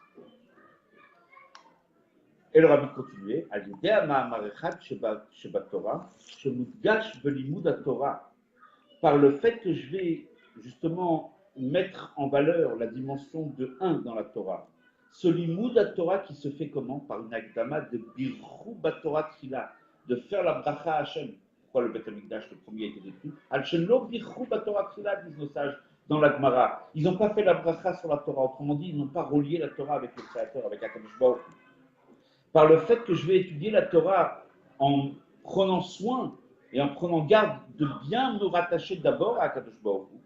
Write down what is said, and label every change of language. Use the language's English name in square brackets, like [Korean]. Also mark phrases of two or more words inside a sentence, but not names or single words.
[French] Et le rabbi continuait, par le fait que je vais justement mettre en valeur la dimension de 1 dans la Torah. Ce [Hebrew] לימוד התורה [French] qui se fait comment? Par une [Hebrew] הקדמה דברכו בתורה תחילה, [French] de faire la bracha à Hashem. Pourquoi le [Hebrew] בית המקדש, [French] le premier, a été détruit? [Hebrew] על שלא ברכו בתורה תחילה, [French] disent nos sages dans la Gemara. Ils n'ont pas fait la bracha sur la Torah, autrement dit, ils n'ont pas relié la Torah avec le Créateur, avec [Hebrew] הקדוש ברוך הוא. [French] Par le fait que je vais étudier la Torah en prenant soin et en prenant garde de bien me rattacher d'abord à [Hebrew] הקדוש ברוך הוא.